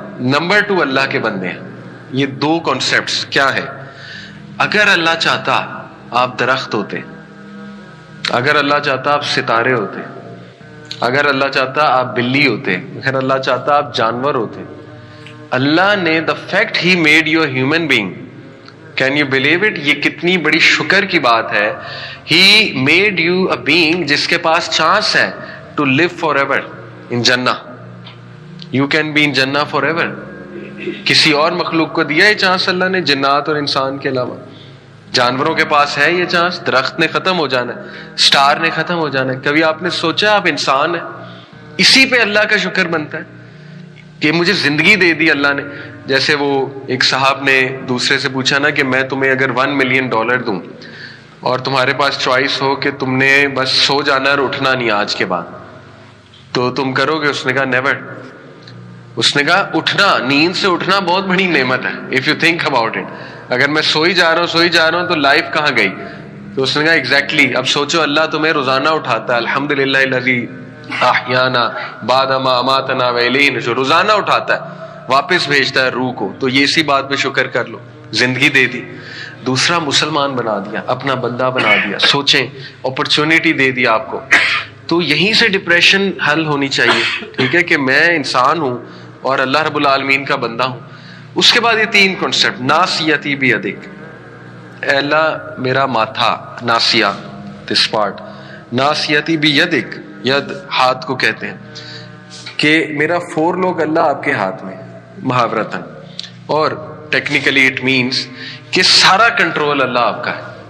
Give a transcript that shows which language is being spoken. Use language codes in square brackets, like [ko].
[ur] Number 2 اللہ کے بندے ہیں. یہ 2 کانسیپٹس کیا ہے؟ اگر اللہ چاہتا آپ درخت ہوتے, اگر اللہ چاہتا آپ ستارے ہوتے, اگر اللہ چاہتا آپ بلی ہوتے, اگر اللہ چاہتا آپ جانور ہوتے. [en] اللہ نے the fact he made you a human being, can you believe it? [ur] یہ کتنی بڑی شکر کی بات ہے. [en] He made you a being [ur] جس کے پاس چانس ہے [en] to live forever in Jannah. You can be in Jannah forever. [ur] کسی اور مخلوق کو دیا یہ چانس اللہ نے جنات اور انسان کے علاوہ؟ جانوروں کے پاس ہے یہ چانس؟ درخت نے ختم ہو جانا ہے, سٹار نے ختم ہو جانا ہے. کبھی آپ نے سوچا آپ انسان ہیں؟ اسی پہ اللہ کا شکر بنتا ہے کہ مجھے زندگی دے دی اللہ نے. جیسے وہ ایک صاحب نے دوسرے سے پوچھا نا کہ میں تمہیں اگر $1 ملین دوں اور تمہارے پاس چوائس ہو کہ تم نے بس سو جانا اور اٹھنا نہیں آج کے بعد, تو تم کرو گے؟ اس نے کہا نیور. اس نے کہا اٹھنا, نیند سے اٹھنا بہت بڑی نعمت ہے. [en] if you think about it, [ur] اگر میں سوئی جا رہا ہوں تو لائف کہاں گئی؟ تو اس نے کہا [en] Exactly. [ur] اب سوچو اللہ تمہیں روزانہ اٹھاتا ہے, [ar] الحمدللہ الذی احیانا بعد ما اماتنا والیہ النشور, [ur] روزانہ اٹھاتا ہے, واپس بھیجتا ہے روح کو. تو یہ اسی بات پہ شکر کر لو, زندگی دے دی. دوسرا مسلمان بنا دیا, اپنا بندہ بنا دیا. سوچیں, اپرچونٹی دے دی آپ کو. تو یہیں سے ڈپریشن حل ہونی چاہیے, ٹھیک ہے, کہ میں انسان ہوں اور اللہ رب العالمین کا بندہ ہوں. اس کے بعد یہ 3 کانسیپٹ, ناسیتی بیدک, اے اللہ میرا ماتھا, ناسیہ دس پارٹ, ناسیتی بیدک, ید ہاتھ کو کہتے ہیں, کہ میرا 4 لوگ اللہ آپ کے ہاتھ میں, محاورتاً, اور [en] technically it means [ur] کہ سارا کنٹرول اللہ آپ کا ہے.